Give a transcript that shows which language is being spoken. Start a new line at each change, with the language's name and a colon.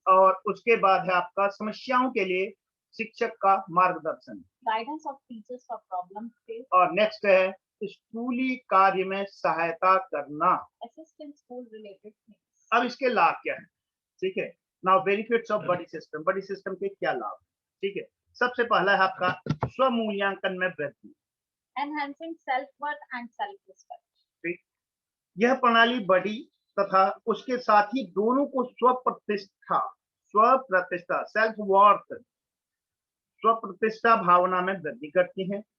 Hindi: और उसके बाद है आपका समस्याओं के लिए शिक्षक का मार्गदर्शन।
English: Guidance of teachers for problem faced.
Hindi: और नेक्स्ट है स्कूली कार्य में सहायता करना।
English: Assist in school related things.
Hindi: अब इसके लाभ क्या है? ठीक है,
English: Now benefits of buddy system.
Hindi: Buddy system के क्या लाभ? ठीक है, सबसे पहला है आपका स्व मूल्यांकन में वृद्धि।
English: Enhancing self-worth and self-respect.
Hindi: ठीक, यह प्रणाली बड़ी तथा उसके साथ ही दोनों को स्व प्रतिष्ठा सेल्फ वर्थ, स्व प्रतिष्ठा भावना में वृद्धि करती है।